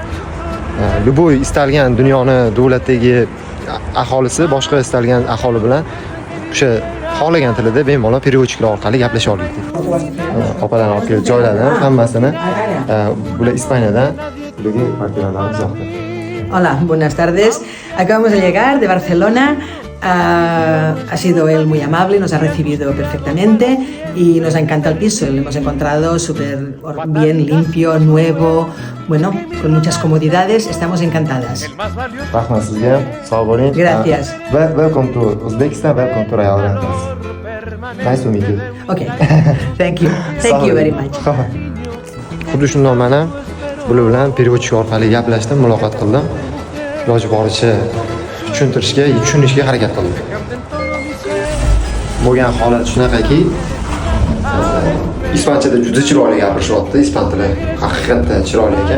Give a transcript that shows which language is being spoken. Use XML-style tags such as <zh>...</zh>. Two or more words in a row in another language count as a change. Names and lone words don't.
<uz>Любой istalgan dunyoni davlatdagi aholisi boshqa istalgan aholi bilan o'sha xohlagan tilida bemalol переводчиклар orqali gaplasha oladi. Opadan olib kelib joyladim hammasini. Bular Ispaniyadan, bularga kvartiralarimiz yoqdi.</uz> <es>Hola, buenas tardes. Acabamos de llegar de Barcelona. Ha sido él muy amable, nos ha recibido perfectamente y nos encanta el piso. Lo hemos encontrado súper bien, limpio, nuevo, bueno, con muchas comodidades. Estamos encantadas.</es> <uz>Rahmat sizga, sog' bo'ling.</uz> <es>Gracias.</es> <en>Welcome to Uzbekistan, welcome to Royal Rentals. Nice to meet you. Okay, thank you. Thank you very much.</en> <uz>Xuddi shundoq mana bular bilan переводчик orqali gaplashdim, muloqot qildim. Iloji boricha tushunishga harakat qildim. Bo'lgan holat shunaqaki, ispanchada juda chiroyli gapirishyapti, ispan tili haqiqatdan chiroyli ekan.</uz>